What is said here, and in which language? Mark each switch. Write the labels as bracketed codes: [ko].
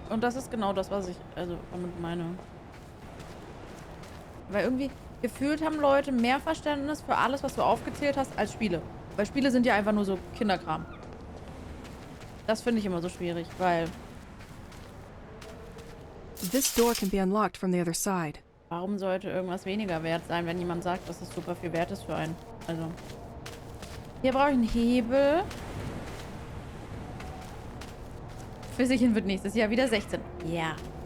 [de] Und das ist genau das, was ich damit meine. Weil irgendwie gefühlt haben Leute mehr Verständnis für alles, was du aufgezählt hast, als Spiele. Weil Spiele sind ja einfach nur so Kinderkram. Das finde ich immer so schwierig, weil... [en] This door can be unlocked from the other side. [de] Warum sollte irgendwas weniger wert sein, wenn jemand sagt, dass es super viel wert ist für einen? Also... Hier brauche ich einen Hebel. Physikin wird nächstes Jahr wieder 16. Ja.